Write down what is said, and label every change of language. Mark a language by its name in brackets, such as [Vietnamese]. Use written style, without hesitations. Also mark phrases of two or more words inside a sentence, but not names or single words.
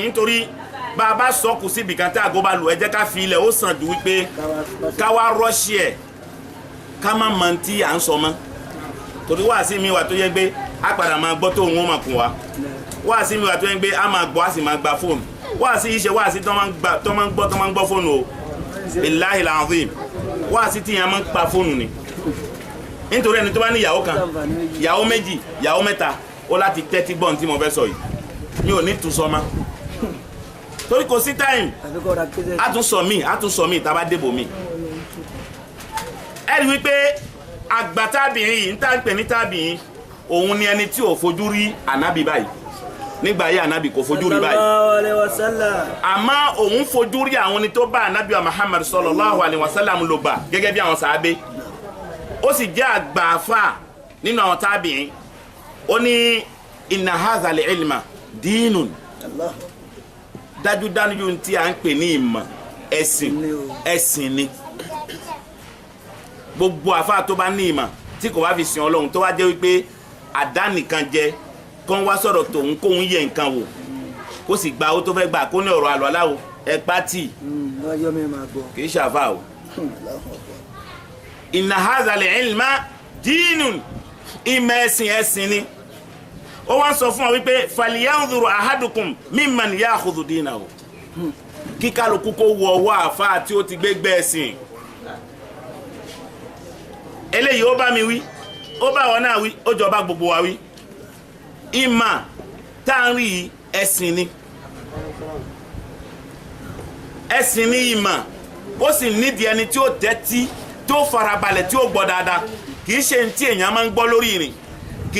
[Yoruba] nítorí bá a bá sọ kù síbi kan tá àgọ́ bá lù ẹ jẹ́ ká fi ilẹ̀ ó sàn ju wípé ká wá rọ́ọ̀ṣì ẹ̀ ká má mọ tí à ń sọ mọ́ torí wáàsí mi wà tó yẹ pé a padà máa gbọ́ tó òun ó máa kún wa wáàsí mi wà tó yẹ pé a máa gbọ́ a sì máa gba fóònù wáàsí yìí ṣe wáàsí tó máa ń gbọ́ fóònù o [Arabic] بالله العظيم [Yoruba] wáàsí tí yẹn máa ń pa fóònù ni nítorí ẹni tó bá ní ìyàwó kan ìyàwó méjì ìyàwó mẹ́ta ó láti tẹ́tí gbọ́n tí mo fẹ́ sọ yìí mi ò ní tún sọ ma torí kò sí táìmù a tún sọ mí tá a bá débò mí ẹ rí wípé àgbà tábìrin yìí ń tá ń pè ní tábìrin òun ni ẹni tí ò fojú rí ànábì báyìí nígbà yìí ànábì kò fojú rí báyìí àmọ́ òun fojú rí àwọn ni tó bá ànábì wa Muhammad [Arabic] صلى الله عليه وسلم [Yoruba] ló gbà gẹ́gẹ́ bí àwọn sàábé ó sì jẹ́ àgbà àfà nínú àwọn tábìrin ó ní [Arabic] إن هذا العلم دين [Yoruba] dájúdájú tí a ń pè ní ìmọ̀ ẹ̀sìn ni gbogbo àfáà tó bá ní ìmọ̀ tí kò bá fi sìn Ọlọ́run tó wá jẹ́ wípé àdánìkan jẹ kán wá sọ̀rọ̀ tòun kóun yẹ nǹkan wò kó sì gba owó tó fẹ́ gbà kó ní ọ̀rọ̀ àlọ́ aláwo ẹ pátì kì í ṣàfà o. [Arabic] إن هذا العلم دين [Yoruba] ìmọ̀ ẹ̀sìn ni ó wá ń sọ fún ọ wípé [Arabic] فلينظر أحدكم ممن يأخذ دينه [Yoruba] kí kálukú kó wọ ọwọ́ àfáà tí ó ti gbégbé ẹ̀sìn eléyìí ó bá mi wí ó bá wọn náà wí ó jọba gbogbo wa wí ìmọ̀ tá à ń rí ẹ̀sìn ni ìmọ̀ ó sì nídìí ẹni tí ó tẹ́tí tó farabalẹ̀ tí ó gbọ́ dáadáa kì í ṣe tí èèyàn máa ń gbọ́ lórí ìrìn kì